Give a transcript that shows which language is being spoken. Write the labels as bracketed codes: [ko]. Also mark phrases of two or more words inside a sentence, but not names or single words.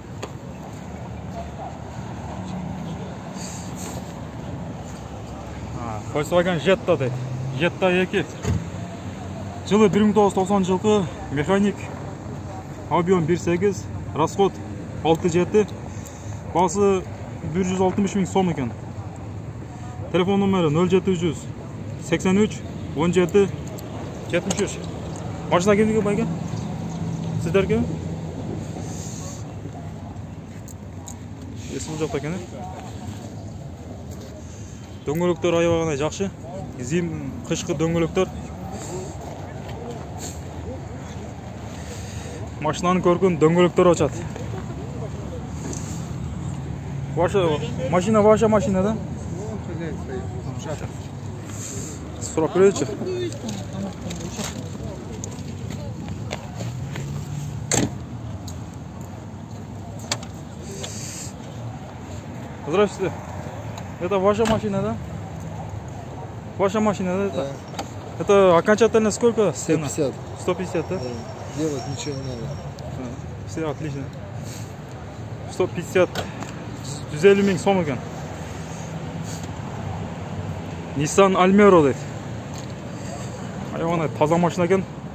[ky] Volkswagen Jetta дейт. Jetta 2. Жылы 1990 жылкы, механик. Объем 1.8, расход 6.7. Баасы 160 миң сом екен. Телефон номері 0700 83 17 73. Машина кимдиги бар экен? Сиздерге? Есіл жоқта екен. Дөңгөлөктөр аябагана жакшы. Кышкы дөңгөлөктөр. Машинанын көркүн дөңгөлөктөр ачат. [ru] Машина ваша машина, да? [ky] Сурап көрөйчү. [ru] Здравствуйте. Это ваша машина, да? Ваша машина, да? Да. Это окончательно сколько? 150. 150, да? Делать ничего не надо. Все отлично. 150. [ky] 150 миң сом екен. Nissan Almero дейт. Аябагана таза машина екен.